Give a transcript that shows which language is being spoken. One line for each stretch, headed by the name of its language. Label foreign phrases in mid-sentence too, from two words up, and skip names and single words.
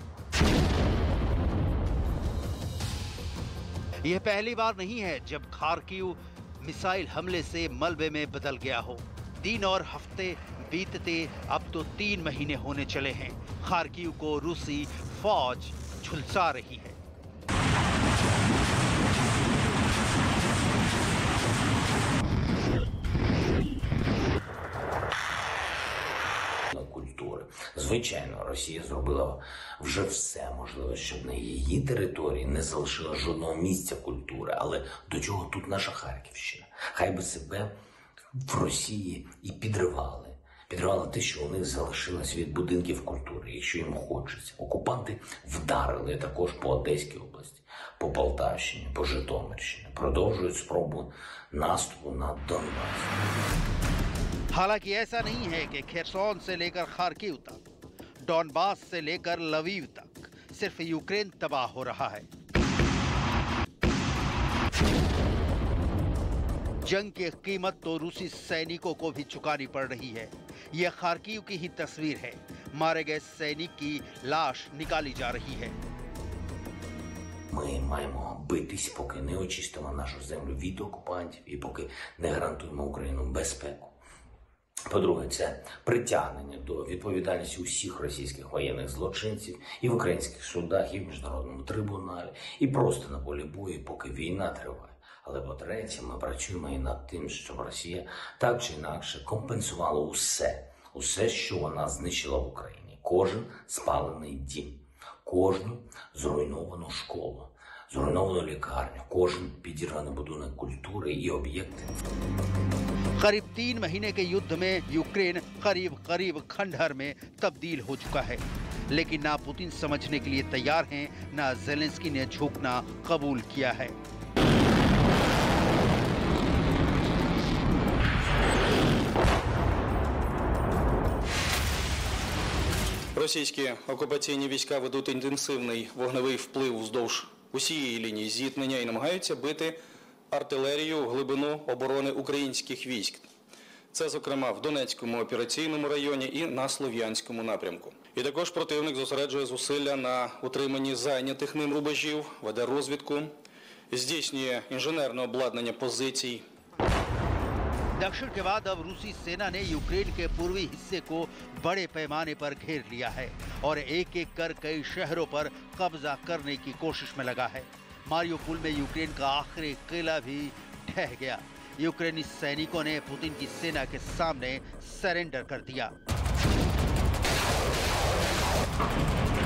Hindi: यह पहली बार नहीं है जब खार्किव मिसाइल हमले से मलबे में बदल गया हो। दिन और हफ्ते बीतते अब तो 3 महीने होने चले हैं। खार्किव को रूसी फौज झुलसा रही है।
Ukrainian: Звичайно, Росія зробила вже все можливе, щоб на її території не залишила жодного місця культури. Але до чого тут наша Харківщина? Хай би себе в Росії і підривали. Підривали те, що у них залишилось від будинків культури, якщо їм хочеться. Окупанти вдарили також по Одеській області, по Полтавщині, по Житомирщині. Продовжують спробу наступу на Донбас. हालांकि ऐसा नहीं है कि खेरसौन से लेकर खार्किव तक, डॉनबास से लेकर लवीव तक सिर्फ यूक्रेन तबाह हो रहा है। जंग की कीमत तो रूसी सैनिकों को भी चुकानी पड़ रही है। यह खार्किव की ही तस्वीर है। मारे गए सैनिक की लाश निकाली जा रही है। Ми маємо битись, поки не очистимо нашу землю від окупантів і поки не гарантуємо Україну безпеку. По-друге, це притягнення до відповідальності усіх російських воєнних злочинців і в українських судах, і в міжнародному трибуналі, і просто на полі бою, поки війна триває. Але по-третє, ми працюємо і над тим, щоб Росія так чи інакше компенсувала усе, що вона знищила в Україні. Кожен спалений дім, кожну зруйновану школу, зруйновану лікарню, кожен підірваний будинок культури і об'єкти.
Hindi: करीब 3 महीने के युद्ध में यूक्रेन करीब खंडहर में तब्दील हो चुका है। लेकिन ना पुतिन समझने के लिए तैयार हैं, ना ज़ेलेंस्की ने झुकना कबूल किया है।
Ukrainian: Російські окупаційні війська ведуть інтенсивний вогневий вплив вздовж усієї лінії зіткнення і намагаються бити артилерію в глибину оборони українських військ. Це, зокрема, в Донецькому операційному районі і на Слов'янському напрямку. І також противник зосереджує зусилля на утриманні зайнятих ним рубежів, веде розвідку, здійснює інженерне обладнання позицій.
Hindi: दक्षिण के बाद अब रूसी सेना ने यूक्रेन के पूर्वी हिस्से को बड़े पैमाने पर घेर लिया है और एक-एक कर कई शहरों पर कब्जा करने की कोशिश में लगा है। मारियोपोल में यूक्रेन का आखिरी किला भी ढह गया। यूक्रेनी सैनिकों ने पुतिन की सेना के सामने सरेंडर कर दिया।